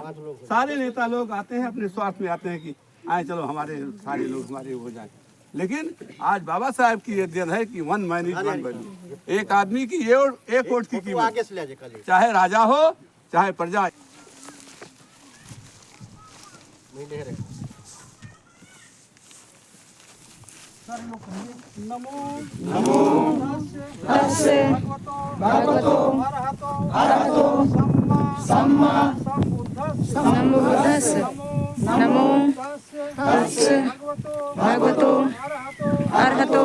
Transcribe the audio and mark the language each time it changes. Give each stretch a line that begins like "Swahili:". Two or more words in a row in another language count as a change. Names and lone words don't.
Hindi: सारे नेता लोग आते हैं, अपने स्वार्थ में आते हैं कि आए चलो हमारे सारे लोग हमारे हो जाए। लेकिन आज बाबा साहब की ये दिन है कि
English: 1 man is 1 value,
Hindi: एक आदमी की एक वोट की कीमत, आगे से ले जाए कल चाहे राजा हो चाहे प्रजा। नहीं ले रहे
Pali: नमो तस्य भगवतो अरहतो सम्मा सम्बुद्धस्य नमो तस्य भगवतो अरहतो